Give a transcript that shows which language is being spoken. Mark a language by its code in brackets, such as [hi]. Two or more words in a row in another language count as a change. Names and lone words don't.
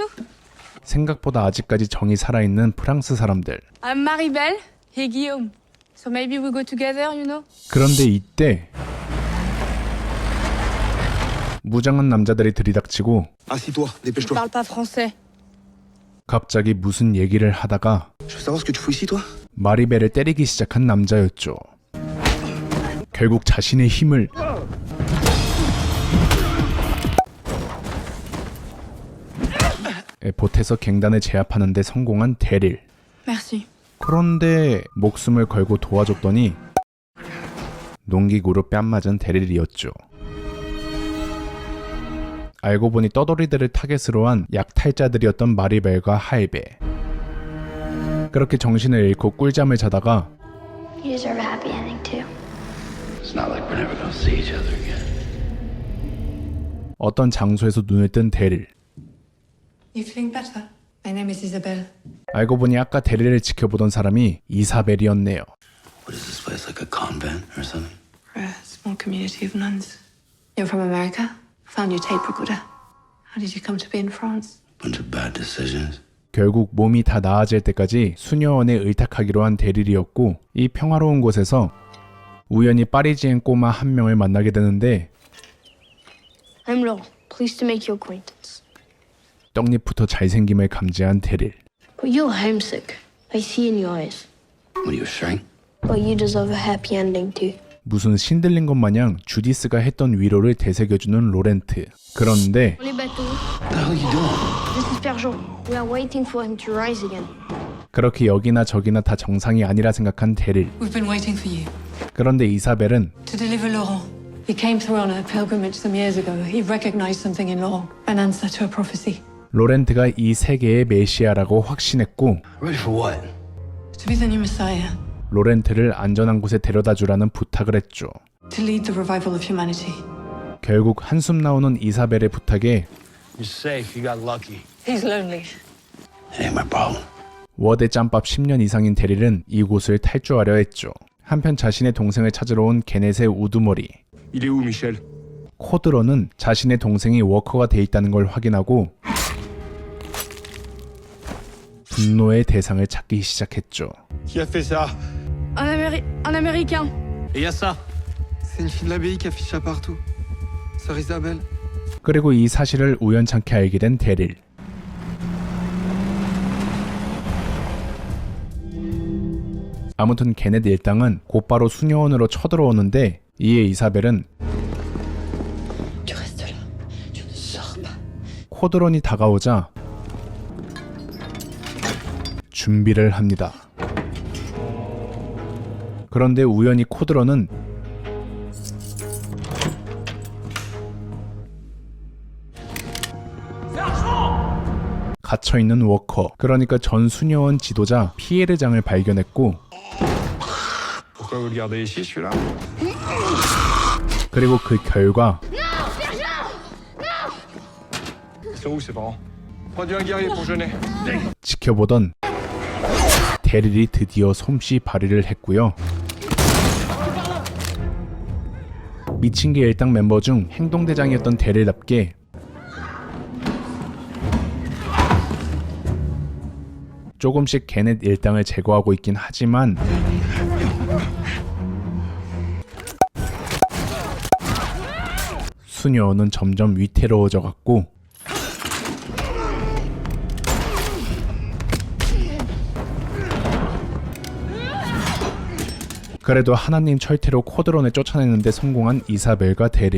[ko] 생각보다 아직까지 정이 살아있는 프랑스 사람들. [en] I'm Maribel. Hey, Guillaume. So maybe we go together, you know? [ko] 그런데 이때 무장한 남자들이 들이닥치고 [fr] Assis-toi, dépêche-toi. Parle pas français. [ko] 갑자기 무슨 얘기를 하다가 [fr] Je veux savoir ce que tu fous ici, toi? [ko] 마리벨을 때리기 시작한 남자였죠. 결국 자신의 힘을 보태서 갱단을 제압하는 데 성공한 데릴. [fr] Merci. [ko] 그런데 목숨을 걸고 도와줬더니 농기구로 뺨맞은 데릴이었죠. 알고 보니 떠돌이들을 타겟으로 한 약탈자들이었던 마리벨과 하이베. 그렇게 정신을 잃고 꿀잠을 자다가 [en] You deserve a happy ending too. It's not like we're never gonna see each other again. [ko] 어떤 장소에서 눈을 뜬 데릴. [en] You feeling better? My name is Isabelle. [ko] 알고 보니 아까 데릴을 지켜보던 사람이 이사벨이었네요. [en] What is this place, like a convent or something? We're a small community of nuns. You're from America? Found your tape recorder. How did you come to be in France? Bunch of bad decisions. [ko] 결국 몸이 다 나아질 때까지 수녀원에 의탁하기로 한 데릴이었고, 이 평화로운 곳에서 우연히 파리지엔 꼬마 한 명을 만나게 되는데 [en] I'm Laurent. Pleased to make your acquaintance. [ko] 떡잎부터 잘생김을 감지한 데릴. [en] But you're homesick. I see in your eyes. What are you, a shrink? But you deserve a happy ending too. [ko] 무슨 신들린 것 마냥 주디스가 했던 위로를 되새겨주는 로렌트. 그런데 [fr] Les bateaux. [en] What the hell are you doing? This is Père Jean. We are waiting for him to rise again. [ko] 그렇게 여기나 저기나 다 정상이 아니라 생각한 데릴. [en] We've been waiting for you. [ko] 그런데 이사벨은 [en] To deliver Laurent. He came through on a pilgrimage some years ago. He recognized something in Laurent. An answer to a prophecy. [ko] 로렌트가 이 세계의 메시아라고 확신했고 [en] Ready for what? To be the new Messiah. [ko] 로렌트를 안전한 곳에 데려다 주라는 부탁을 했죠. [en] To lead the revival of humanity. [ko] 결국 한숨 나오는 이사벨의 부탁에 [en] You're safe. You got lucky. He's lonely. It ain't my problem. [ko] 워대 짬밥 10년 이상인 데릴은 이곳을 탈주하려 했죠. 한편 자신의 동생을 찾으러 온 게넷의 우두머리. [fr] Il est où, Michel? [ko] 코드로는 자신의 동생이 워커가 돼 있다는 걸 확인하고 분노의 대상을 찾기 시작했죠. [fr] Qui a fait ça? Un Américain. Et y a ça? C'est une fille de l'abbaye qui affiche ça partout. Sœur Isabelle. [ko] 그리고 이 사실을 우연찮게 알게 된 데릴. 아무튼 게넷 일당은 곧바로 수녀원으로 쳐들어오는데 이에 이사벨은 [fr] Tu restes là. Tu ne sors pas. [ko] 코드론이 다가오자 준비를 합니다. 그런데 우연히 코드론은 갇혀있는 워커, 그러니까 전 수녀원 지도자 피에르장을 발견했고 [fr] Pourquoi vous le gardez ici, celui-là? [ko] 그리고 그 결과 [fr] Ils sont où, ses parents? Prends-du un guerrier pour jeûner. [ko] 지켜보던 데릴이 드디어 솜씨 발휘를 했고요. 미친개 일당 멤버 중 행동대장이었던 데릴답게 조금씩 게넷 일당을 제거하고 있긴 하지만 수녀는 점점 위태로워져 갔고 그래도 하나님 철퇴로 코드론을 쫓아내는데 성공한 이사벨과 데릴.